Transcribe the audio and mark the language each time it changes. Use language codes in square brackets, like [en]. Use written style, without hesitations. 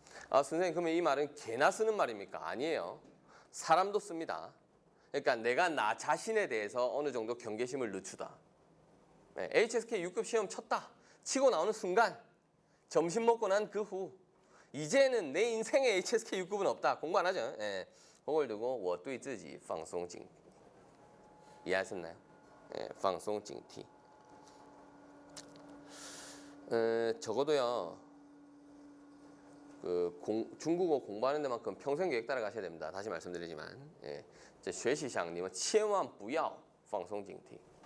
[ko] 선생님 그러면 이 말은 개나 쓰는 말입니까? 아니에요. 사람도 씁니다. 그러니까 내가 나 자신에 대해서 어느 정도 경계심을 늦추다. 네, HSK 6급 시험 쳤다. 치고 나오는 순간 점심 먹고 난 그 후 이제는 내 인생에 HSK 6급은 없다. 공부 안 하죠. 예, 그걸 두고 [zh] 我对自己放松警惕. [ko] 이해하셨나요? 예, 放松警惕. 적어도요. 중국어 공부하는 데만큼 평생 계획 따라 가셔야 됩니다. 다시 말씀드리지만, 예, [zh] 学习上你们千万不要放松警惕.